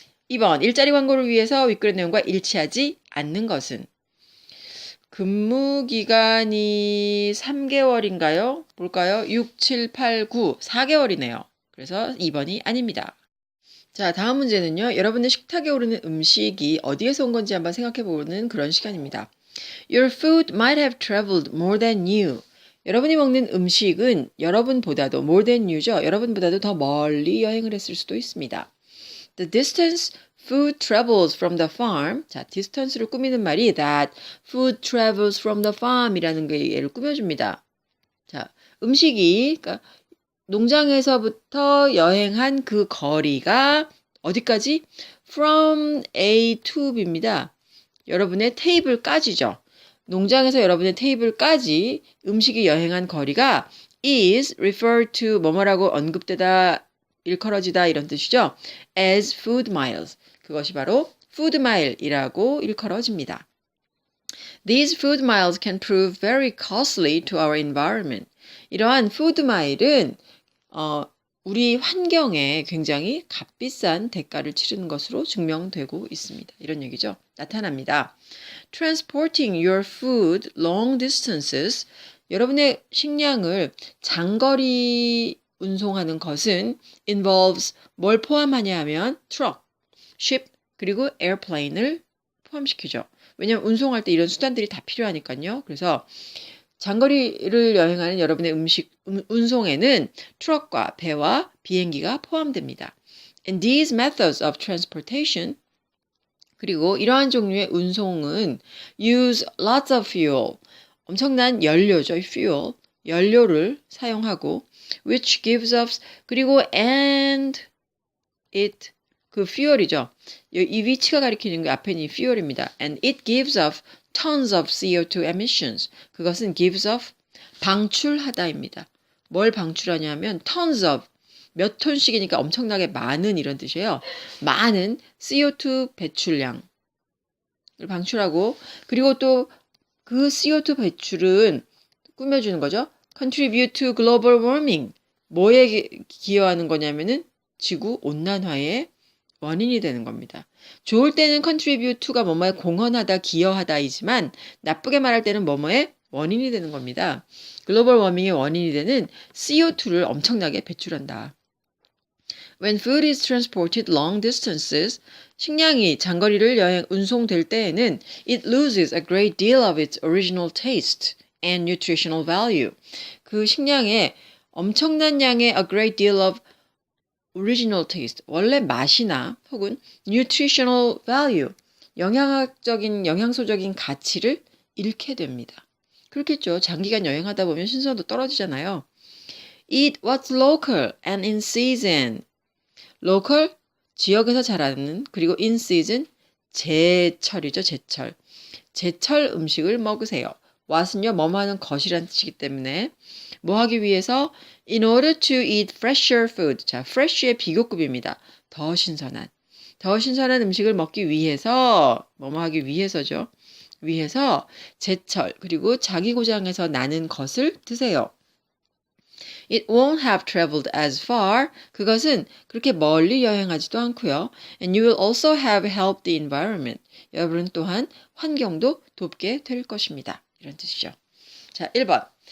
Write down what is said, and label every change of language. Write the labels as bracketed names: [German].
[Korean] 2번, 일자리 광고를 위해서 윗글의 내용과 일치하지 않는 것은 근무 기간이 3개월인가요? 볼까요? 6, 7, 8, 9, 4개월이네요. 그래서 2번이 아닙니다. 자, 다음 문제는요. 여러분의 식탁에 오르는 음식이 어디에서 온 건지 한번 생각해보는 그런 시간입니다. [English] Your food might have traveled more than you. [Korean] 여러분이 먹는 음식은 여러분보다도 [English] more than you [Korean] 죠. 여러분보다도 더 멀리 여행을 했을 수도 있습니다. [English] The distance food travels from the farm. [Korean] 자, distance를 꾸미는 말이 [English] that food travels from the farm [Korean] 이라는 게 얘를 꾸며줍니다. 자, 음식이 그러니까 농장에서부터 여행한 그 거리가 어디까지? [English] From A to B입니다. [Korean] 여러분의 테이블까지죠. 농장에서 여러분의 테이블까지 음식이 여행한 거리가 [English] is referred to [Korean] 뭐뭐라고 언급되다, 일컬어지다 이런 뜻이죠. [English] as food miles. [Korean] 그것이 바로 food mile이라고 일컬어집니다. [English] These food miles can prove very costly to our environment. [Korean] 이러한 food mile은 우리 환경에 굉장히 값비싼 대가를 치르는 것으로 증명되고 있습니다. 이런 얘기죠. 나타납니다. [English] Transporting your food long distances. [Korean] 여러분의 식량을 장거리 운송하는 것은 involves 뭘 포함하냐 하면 [English] truck, ship, [Korean] 그리고 airplane을 포함시키죠. 왜냐하면 운송할 때 이런 수단들이 다 필요하니까요. 그래서 장거리를 여행하는 여러분의 운송에는 트럭과 배와 비행기가 포함됩니다. [English] And these methods of transportation [Korean] 그리고 이러한 종류의 운송은 [English] use lots of fuel [Korean] 엄청난 연료죠. [English] fuel [Korean] 연료를 사용하고 [English] which gives us 그리고 and it 그 fuel이죠. [Korean] 이 위치가 가리키는 게 앞에 있는 fuel입니다. [English] And it gives off tons of CO2 emissions. [Korean] 그것은 [English] gives off [Korean] 방출하다입니다. 뭘 방출하냐면 [English] tons of [Korean] 몇 톤씩이니까 엄청나게 많은 이런 뜻이에요. 많은 CO2 배출량을 방출하고 그리고 또 그 CO2 배출은 꾸며주는 거죠. [English] contribute to global warming. [Korean] 뭐에 기여하는 거냐면은 지구 온난화에 원인이 되는 겁니다. 좋을 때는 contribute to가 뭐뭐에 공헌하다, 기여하다이지만 나쁘게 말할 때는 뭐뭐에 원인이 되는 겁니다. 글로벌 워밍의 원인이 되는 CO2를 엄청나게 배출한다. [English] When food is transported long distances, [Korean] 식량이 장거리를 운송될 때에는 [English] it loses a great deal of its original taste and nutritional value. [Korean] 그 식량의 엄청난 양의 [English] a great deal of original taste, [Korean] 원래 맛이나 혹은 [English] nutritional value, [Korean] 영양소적인 가치를 잃게 됩니다. 그렇겠죠. 장기간 여행하다 보면 신선도 떨어지잖아요. [English] Eat what's local and in season. [Korean] local, 지역에서 자라는 그리고 in season, 제철이죠. 제철. 제철 음식을 먹으세요. what은요, 뭐뭐 하는 것이라는 뜻이기 때문에 뭐 하기 위해서 [English] in order to eat fresher food. [Korean] 자, fresh의 비교급입니다. 더 신선한 음식을 먹기 위해서 뭐뭐 하기 위해서죠. 위해서 제철 그리고 자기 고장에서 나는 것을 드세요. [English] It won't have traveled as far. [Korean] 그것은 그렇게 멀리 여행하지도 않고요. [English] And you will also have helped the environment. [Korean] 여러분은 또한 환경도 돕게 될 것입니다. 이런 뜻이죠. 자, 1번.